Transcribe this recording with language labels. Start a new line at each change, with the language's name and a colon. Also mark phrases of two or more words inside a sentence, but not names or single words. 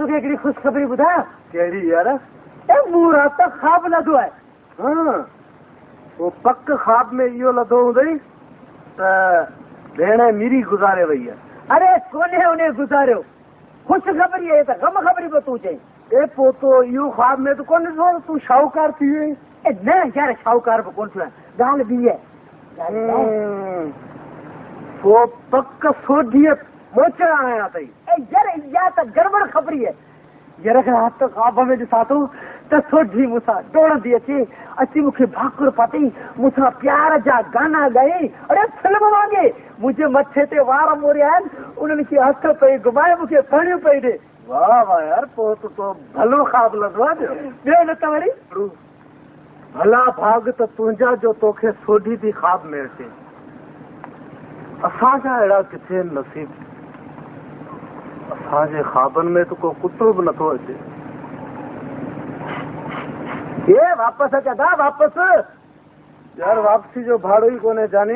Sindhi: तोखे हिकिड़ी ख़ुशख़बरी ॿुधायां कहिड़ी यार मूं राति ख़्वाब लधो आहे हाँ वो पक ख्वाब में इहो लधो हूंदई त भेण मीरी गुज़ारे वई आहे अरे कोन्हे उन गुज़ारियो ख़ुशख़बरी आहे त ग़म ख़बरी पियो तूं चई ए पोतो इहो ख्वाब में त कोन ॾिठो तूं शाहूकार थी वई न यार शाहूकार बि कोन थियो आहे ॻाल्हि ॿी आहे वो पक सोढीअ मोचड़ आया अथई यार इहा त गड़बड़ ख़बरी आहे यार राति ख्वाब में ॾिसां थो त सोढी मूंसां डोड़ंदी अची मूंखे भाकुर पाती मूंसां प्यार जा गाना ॻाई अरे फिल्म वांगे मुंहिंजे मथे ते वार मोरिया आहिनि उन्हनि खे हथ पई घुमाए मूंखे खणियूं पई ॾे वाह वाह यार पोइ त तो भलो ख्वाब लॻो आहे ॿियो न त वरी भला भाग त तुंहिंजा जो तोखे सोढी थी ख्वाब में अचे असांजा अहिड़ा किथे नसीब असांजे ख्वाबनि में त को कुतो बि नथो अचे ये वापस अचा वापस यार वापसी जो भाड़ो ही कोने जानी